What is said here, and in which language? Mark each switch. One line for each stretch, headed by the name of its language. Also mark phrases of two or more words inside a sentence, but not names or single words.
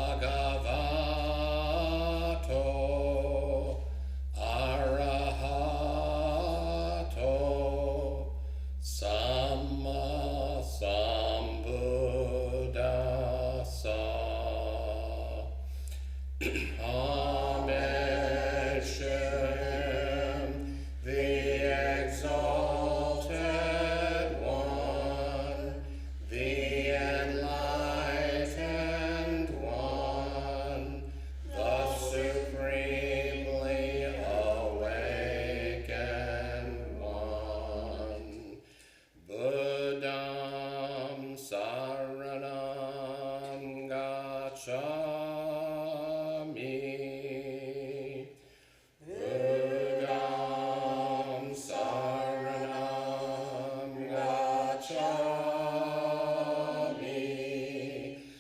Pali: bhagavato arahato samma sambuddhassa.
English: Amen. Shem, the exalted one, the enlightened one, the supremely awakened one.
Pali: Buddham saranam gacchami. Buddham saranam gacchami.